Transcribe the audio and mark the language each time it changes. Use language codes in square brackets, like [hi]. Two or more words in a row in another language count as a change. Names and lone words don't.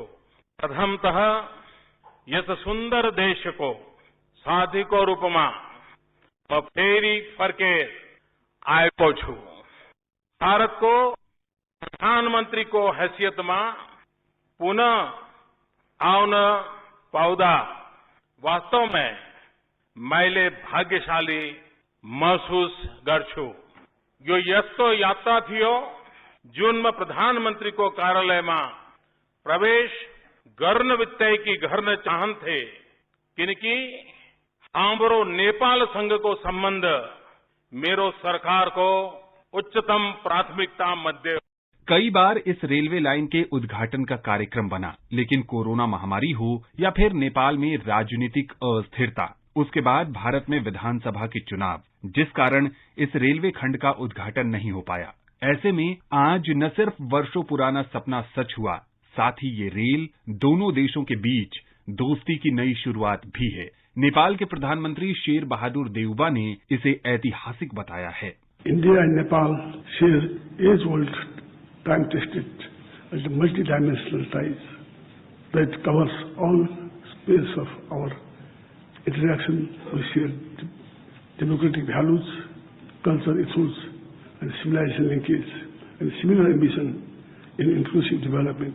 [ne] प्रथमतः यस सुन्दर देशको साथीको रूपमा म फेरि फर्केर आएको छु। भारतको प्रधानमन्त्रीको हैसियतमा पुनः आउन पाउँदा [hi] वास्तव में [ne] मैले भाग्यशाली महसुस गर्छु। यो यस्तो यात्रा थियो जुनमा प्रधानमन्त्रीको कार्यालयमा प्रवेश गर्न बित्तिकै गर्न चाहन्थे, किनकि हाम्रो नेपालसँगको सम्बन्ध मेरो सरकारको उच्चतम प्राथमिकता मध्ये। [hi] कई बार इस रेलवे लाइन के उद्घाटन का कार्यक्रम बना, लेकिन कोरोना महामारी हो या फिर नेपाल में राजनीतिक अस्थिरता, उसके बाद भारत में विधानसभा के चुनाव, जिस कारण इस रेलवे खंड का उद्घाटन नहीं हो पाया। ऐसे में आज न सिर्फ वर्षों पुराना सपना सच हुआ, साथ ही ये रेल दोनों देशों के बीच दोस्ती की नई शुरुआत भी है। नेपाल के प्रधानमंत्री शेर बहादुर देउबा ने इसे ऐतिहासिक बताया है। [en] India and Nepal share age-old, time-tested, and multi-dimensional ties that covers all space of our interaction. We share democratic values, cultural issues, and civilization linkage, and similar ambition in inclusive development.